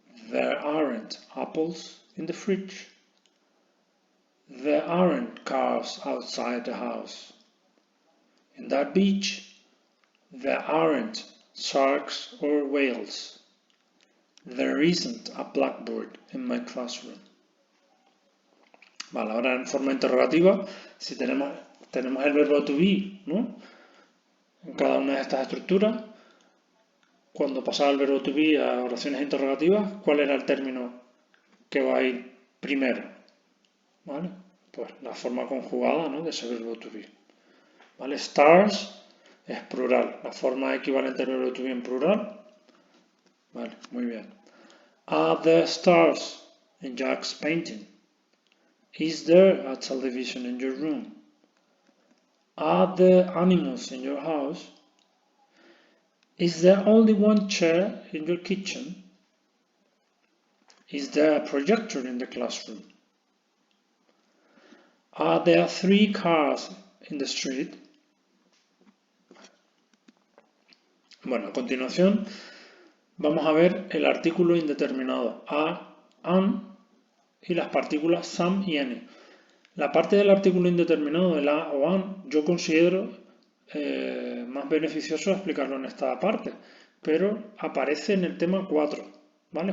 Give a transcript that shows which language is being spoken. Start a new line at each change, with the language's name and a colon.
English: There aren't apples in the fridge. There aren't cars outside the house. In that beach, there aren't sharks or whales. There isn't a blackboard in my classroom.
Spanish: Vale, ahora en forma interrogativa, si tenemos el verbo to be, ¿no? En cada una de estas estructuras, cuando pasaba el verbo to be a oraciones interrogativas, ¿cuál era el término que va a ir primero? ¿Vale? Pues la forma conjugada, ¿no? de ese verbo to be. ¿Vale? Stars es plural, la forma equivalente al verbo to be en plural. Vale, muy bien.
English: Are there stars in Jack's painting? Is there a television in your room? Are there animals in your house? Is there only 1 chair in your kitchen? Is there a projector in the classroom? Are there 3 cars in the street?
Spanish: Bueno, a continuación vamos a ver el artículo indeterminado a, an y las partículas some y any. La parte del artículo indeterminado, el a o an, yo considero más beneficioso explicarlo en esta parte, pero aparece en el tema 4, ¿vale?